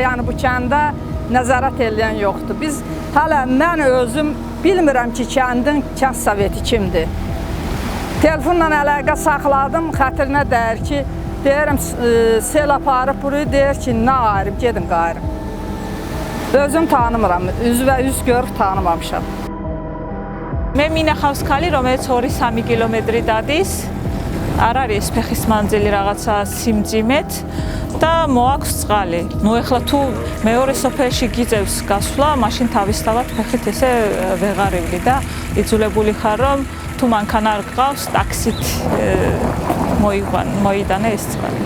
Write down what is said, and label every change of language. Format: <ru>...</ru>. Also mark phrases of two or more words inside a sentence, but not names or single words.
<az>Yəni bu kəndə nəzarət edən yoxdur. Biz hələ mən özüm bilmirəm ki, kəndin kənd soveti kimdir. Telefonla əlaqə saxladım, xətrinə dəyir ki, deyirəm sel aparıb burayı, deyir ki, nə ayırıb, gedin qayırım. Özüm tanımıram, üz və üz görüb tanımamışam.</az> <ka>მე მინახავს ქალი, რომელიც 2-3 კილომეტრი დადის. არ არის ფეხის მანძილი რაღაცა სიმძიმეთ და მოაქვს წყალი. ნუ ეხლა თუ მეორე სოფელში გიძევს გასვლა, მაშინ თავისთავად ფეხით ესე ვეღარივდი და იძულებული ხარ რომ თუ მანქანა არ გყავს, ტაქსით მოიდანე ეს წყალი.</ka>